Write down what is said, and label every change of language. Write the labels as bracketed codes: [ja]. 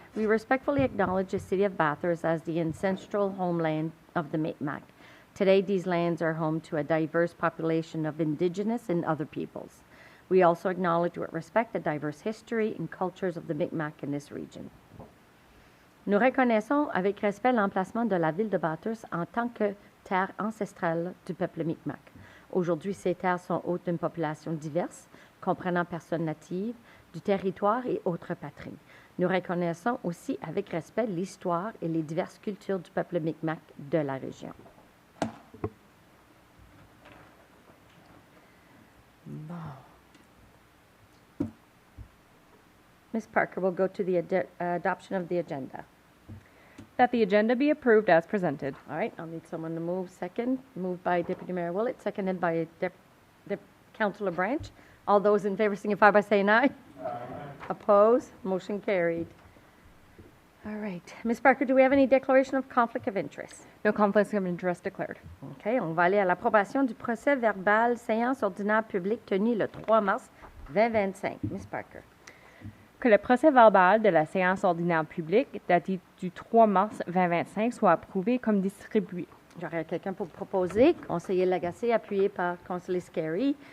[en] We respectfully acknowledge the City of Bathurst as the ancestral homeland of the Mi'kmaq. Today, these lands are home to a diverse population of Indigenous and other peoples. We also acknowledge with respect the diverse history and cultures of the Mi'kmaq in this region. [fr] Nous reconnaissons avec respect l'emplacement de la ville de Bathurst en tant que terre ancestrale du peuple Mi'kmaq. Aujourd'hui, ces terres sont hôtes d'une population diverse, comprenant personnes natives, du territoire et autres patries. Nous reconnaissons aussi avec respect l'histoire et les diverses cultures du peuple Mi'kmaq de la région. Bon. [en] Ms. Parker will go to the adoption of the agenda. That the agenda be approved as presented. All right, I'll need someone to move. Second, moved by Deputy Mayor Willett, seconded by Councillor Branch. All those in favor signify by saying aye. Aye. Opposed? Motion carried. All right. Ms. Parker, do we have any declaration of conflict of interest? No conflicts of interest declared. OK. [fr] On va aller à l'approbation du procès verbal séance ordinaire publique tenue le 3 mars 2025. [en] Ms. Parker. [fr] Que le procès verbal de la séance ordinaire publique daté du 3 mars 2025 soit approuvé comme distribué. J'aurais quelqu'un pour proposer. Conseiller Lagacé, appuyé par conseiller Scary.